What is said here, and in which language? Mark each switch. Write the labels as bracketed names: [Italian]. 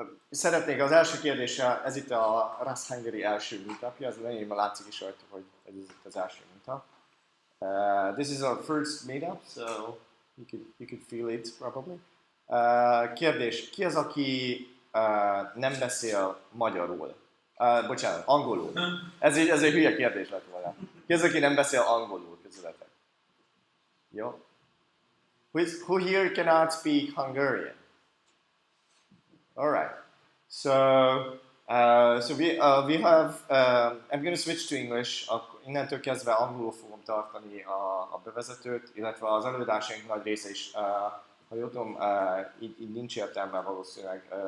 [Hungarian] Szeretnék az első kérdéssel, ez itt a Rust Hungary első meetupja, az enyémben látszik is rajta, hogy ez itt az első meetup. [English] This is our first meetup, so you could feel it probably. [Hungarian] Kérdés, ki az, aki nem beszél magyarul? Bocsánat, angolul. Ez egy hülye kérdés lett volna. Ki az, aki nem beszél angolul közületek? Jó. [English] Who here cannot speak Hungarian? All right. So we have. I'm going to switch to English. [Hungarian] Innentől kezdve angolul fogom tartani a bevezetőt, illetve az előadásaink nagy része is, ha jól tudom, így nincs értelme valószínűleg.